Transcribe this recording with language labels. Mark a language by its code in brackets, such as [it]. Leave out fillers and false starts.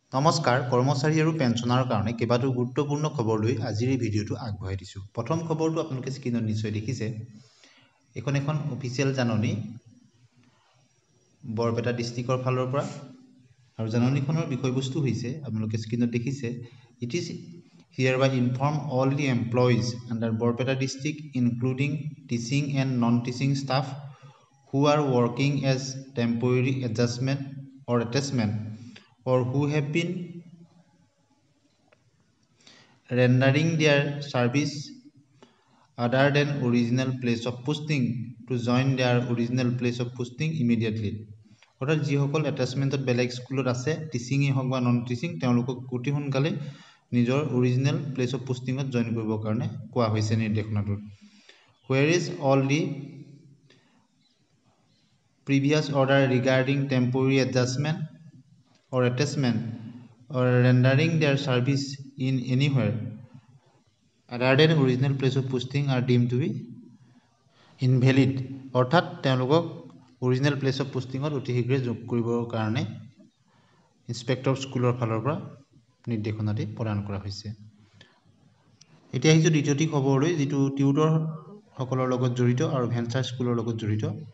[as] নমস্কাৰ কৰ্মচাৰী আৰু পেঞ্চনাৰৰ কাৰণে কেইবাটাও গুৰুত্বপূৰ্ণ খবৰ লৈ আজিৰ এই ভিডিঅ'টো আগবঢ়াই দিছোঁ। প্ৰথম খবৰটো আপোনালোকে স্ক্ৰীনত নিশ্চয় দেখিছে। এখন অফিচিয়েল জাননী বৰপেটা ডিষ্ট্ৰিক্টৰ ফালৰ পৰা আৰু জাননীখনৰ বিষয়বস্তু হৈছে আপোনালোকে স্ক্ৰীনত দেখিছে। [en] It is hereby inform all the employees under Borpeta district including teaching and non-teaching staff who are working as temporary adjustment or attachment or who have been rendering their service other than original place of posting to join their original place of posting immediately. [as] অৰ্থাৎ যিসকল এটাচমেণ্টত বেলেগ স্কুলত আছে, টিচিঙেই হওক বা non teaching, তেওঁলোকক অতি সোনকালে নিজৰ অৰিজিনেল প্লেচ অফ পোষ্টিঙত জইন কৰিবৰ কাৰণে কোৱা হৈছে নিৰ্দেশনাটোত। [en] Where is all the previous order regarding temporary adjustment or attachment or rendering their service in anywhere other than original place of posting are deemed to be invalid. [as] অৰ্থাৎ তেওঁলোকক original place of পোষ্টিঙত অতি শীঘ্ৰে যোগ কৰিবৰ কাৰণে inspector স্কুলৰ ফালৰ পৰা নিৰ্দেশনাটি প্ৰদান কৰা হৈছে। এতিয়া আহিছোঁ দ্বিতীয়টি খবৰলৈ, যিটো টিউটৰসকলৰ লগত জড়িত আৰু ভেঞ্চাৰ স্কুলৰ লগত জড়িত।